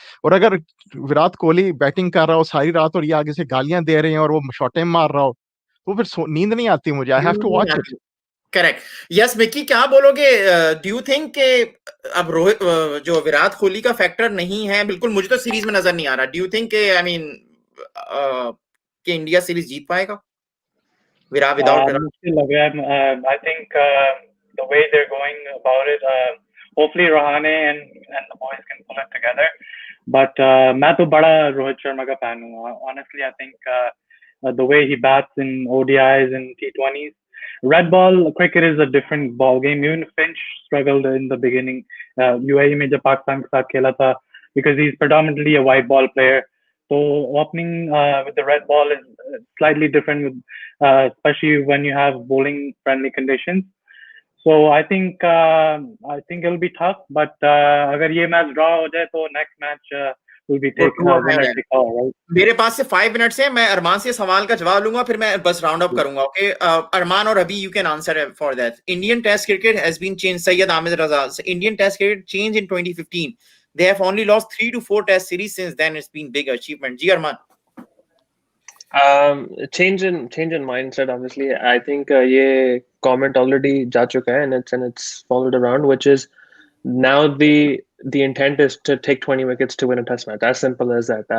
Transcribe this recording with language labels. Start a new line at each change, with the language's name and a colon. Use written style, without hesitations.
Hindi: और अगर विराट कोहली बैटिंग कर रहा हो सारी रात और ये आगे से गालियाँ दे रहे हैं और वो शॉटें मार रहा हो, तो फिर नींद नहीं आती मुझे.
English: I have to watch it.
Hindi: Correct. Yes Mickey, क्या बोलोगे?
English: do you think
Hindi: कि अब रोहित, जो विराट कोहली का फैक्टर नहीं है, बिल्कुल मुझे तो सीरीज में नजर नहीं आ रहा. डू यू थिंक कि आई मीन कि इंडिया सीरीज जीत पाएगा?
English: without
Hindi: मुश्किल लग रहा है.
English: I think the way they're going about it, hopefully Rahane and the boys can pull it together.
Hindi: But मैं तो बड़ा रोहित शर्मा का fan हूँ.
English: Honestly, I think the way he bats in ODIs and T20s, red ball cricket is a different ball game. Even Finch struggled in the beginning.
Hindi: UAE में जब पाकिस्तान के साथ खेला था,
English: because he's predominantly a white ball player. So opening with the red ball is slightly different, with, especially when you have bowling friendly conditions. So I think it'll be tough. But
Hindi: अगर ये match draw हो जाए तो
English: next match will be taken winner take all, right?
Hindi: मेरे पास से 5 minutes है. मैं अरमान से सवाल का जवाब लूंगा, फिर मैं बस राउंड अप करूंगा. ओके अरमान और अभी
English: You can answer for that. Indian test cricket has been change. Syed Aamid Raza, Indian test cricket change in 2015. They have only lost 3 to 4 test series since then. It's been big achievement. Ji Arman. Change in mindset. Obviously, I think
Hindi: ये comment already जा चुका है,
English: and it's followed around, which is now the intent is to take 20 wickets to win a test match. As simple as that.